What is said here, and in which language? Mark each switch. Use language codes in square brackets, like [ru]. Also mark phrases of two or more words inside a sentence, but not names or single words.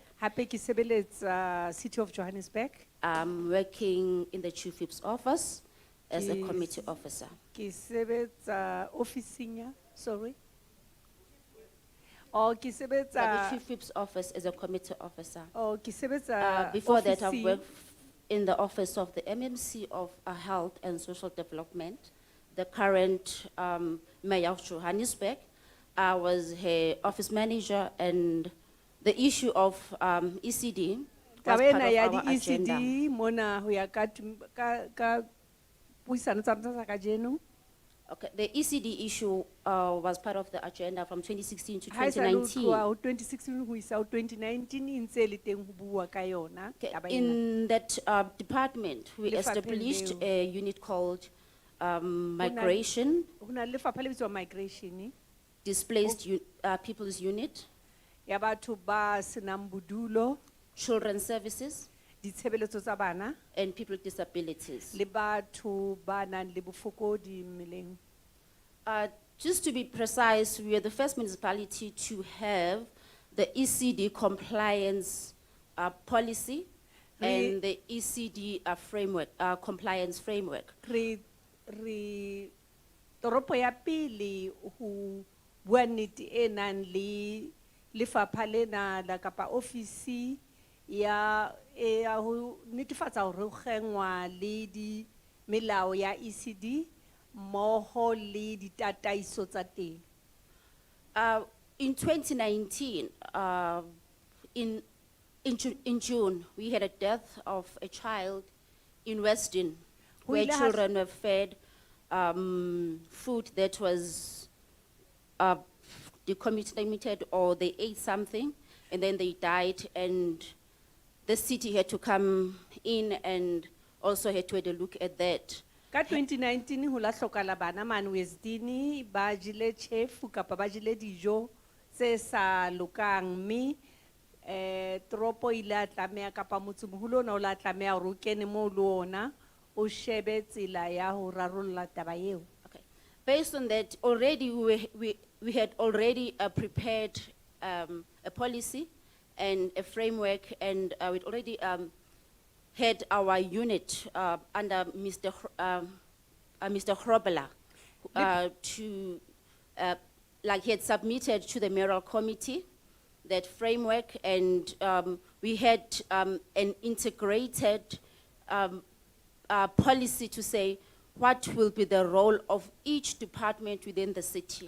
[en] City of Johannesburg. I'm working in the Chief Whip's office as a committee officer. Sorry. Oh, ke the [st] sebetsa [en] chief whip's office as a committee officer. [st] oh ke sebetsa [en] Before that, I've office-ing. worked in the office of the MMC of Health and Social Development, the current mayor of Johannesburg. I was her office manager, and the issue of ECD was [st] Taba [en] part [st] ena [en] of [st] ya [en] our [st] di [en] agenda. [st] ECD mona ho ya ka puisano tsa rona tsa kajeno. [en] Okay, the ECD issue was part of the agenda from 2016 to [st] Ha e sa le ho 2019. tloha ho 2016 ho isa ho 2019 e ntse e le teng ho bua ka yona taba ena. [en] In that department, we [st] Lefapheng [en] established [st] leo. [en] a unit called migration, [st] Ho na le lefapha le bitswang migration [en] displaced people's unit, [st] ya batho ba senang bodulo, [en] children's services, [st] ditshebeletso tsa bana [en] and people with disabilities. [st] le batho ba nang le bofokodi mmeleng. [en] Just to be precise, we are the first municipality to have the ECD compliance policy and the ECD framework, compliance framework. [st] Re toropo ya pele ho bua nnete e nang le lefapha lena la kapa ofisi ya ho netefatsa hore ho kgengwa le di melao ya ECD mmoho le ditataiso tsa teng. [en] In 2019, in June, we had a death of a child in Weston, [st] Ho [en] where [st] ile ha- [en] children were fed food that was decontaminated, or they ate something and then they died, and the city had to come in and also had to have a look at that. [st] Ka 2019 ho la hlokala bana man Westini ba jile chefu kapa ba jile dijo tse sa lokang mme toropo ile a tlameha kapa motsemoholo ona o la tlameha hore o kene moo le ona o shebe tsela ya ho rarolla taba eo. [en] Based on that, already we had already prepared a policy and a framework, and we'd already had our unit under Mr. Hrobela to, like he had submitted to the mayoral committee that framework, and we had an integrated policy to say what will be the role of each department within the city.